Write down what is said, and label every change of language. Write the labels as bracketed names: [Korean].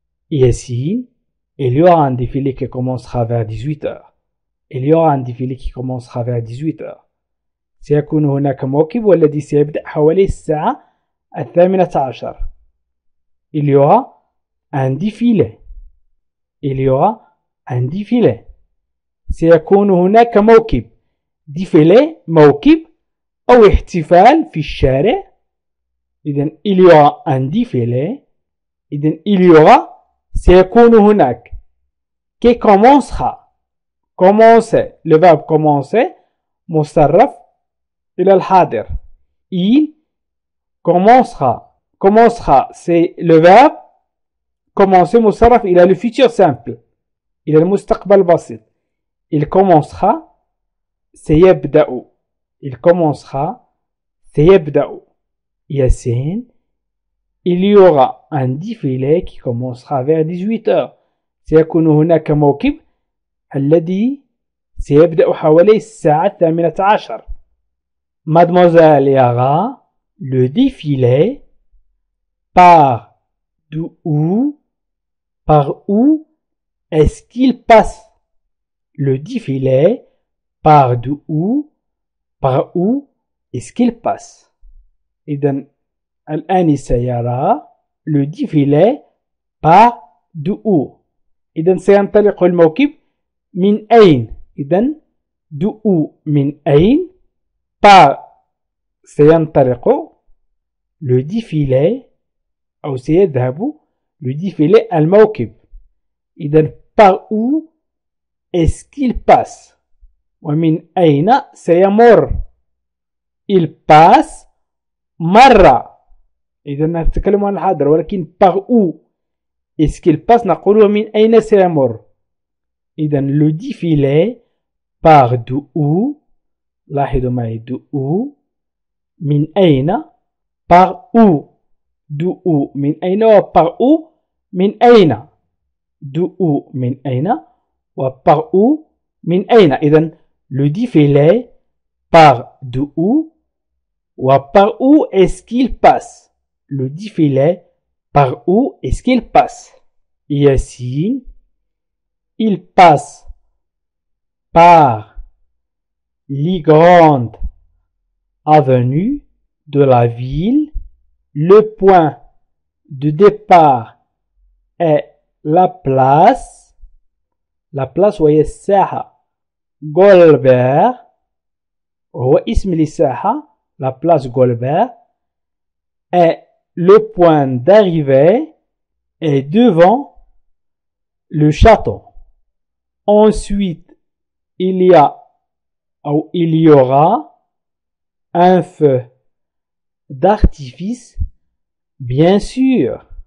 [French] Yassine, il y aura un défilé qui commencera vers 18 heures. Il y aura un défilé qui commencera vers 18 heures. [Arabic] سيكون هناك موكب والذي سيبدأ حوالي الساعة 18. [French] Il y aura un défilé. Il y aura un défilé. [Arabic] سيكون هناك موكب. défilé موكب أو احتفال في الشارع. [French] إذن il y aura un défilé. إذن il y aura [Arabic] سيكون هناك [French] qui commencera. commencer le verbe commencer [Arabic] مصرف إلى الحاضر. [French] il commencera. commencera c'est le verbe commencer [Arabic] مصرف إلى [French] le futur simple [Arabic] إلى المستقبل البسيط. [French] il commencera سيبدأ. il commencera سيبدأ. Yassine, il y aura un défilé qui commencera vers 18 heures. [Arabic] سيكون هناك موكب الذي سيبدأ حوالي الساعة 18. [French] Mademoiselle Yara, le défilé part d'où? Par où est-ce qu'il passe? Le défilé part d'où? Par où est-ce qu'il passe? [Arabic] إذن الآن سيرى [French] le défilé part d'où. [Arabic] إذن سينطلق الموكب من أين؟ إذن d'où من أين؟ part سينطلق le défilé أو سيذهب le défilé الموكب. [French] إذن par où est-ce qu'il passe؟ [Arabic] ومن أين سيمر؟ [French] il passe مرة. [Arabic] إذا نتكلم عن الحاضر، ولكن [French] par où est-ce qu'il passe [Arabic] نقول من أين سيمر. إذا [French] le défilé part d'où [Arabic] لاحظوا معي d'où من أين par où d'où من أين و par où من أين d'où من أين و par où من أين. [French] إذن le défilé part d'où ou par où est-ce qu'il passe. Le défilé par où est-ce qu'il passe. Yassine, il passe par les grandes avenues de la ville. Le point de départ est la place. [Arabic] La place وهي الساحة غولبير هو اسم للساحة. [French] La place Golbert et le point d'arrivée est devant le château. Ensuite, il y aura un feu d'artifice, bien sûr.